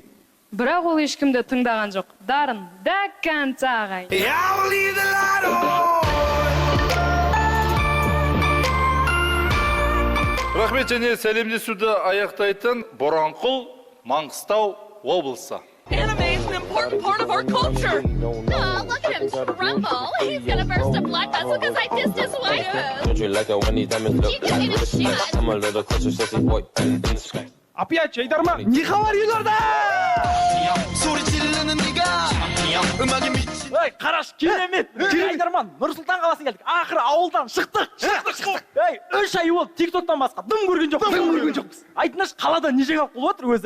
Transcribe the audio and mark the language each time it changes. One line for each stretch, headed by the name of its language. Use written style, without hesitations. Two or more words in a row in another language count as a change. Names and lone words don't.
Kazakh: Бірақ ол ешкімді тыңдаған жоқ. Дарын
Russian: до конца
Kazakh: ағай. Рахмет, және сәлемдесуді аяқтайтын Боранқұл, Маңғыстау облысы.
English: Animation, important part of our culture. Look at him tremble. He's gonna burst a blood vessel because I kissed his wife. Don't you like it when these diamonds look like I'm a little closer, sexy boy in the sky.
Kazakh: Апия, Жайдарман, не хабар елорда? Ой, қараш, керемет. Жайдарман, Нұрсұлтан қаласына келдік. Ақыры ауылдан шықтық. Ей, 3 ай болды, TikToktан басқа дым көрген жоқпыз. Айтыңдаршы, қалада не жаңалық болып отыр өзі?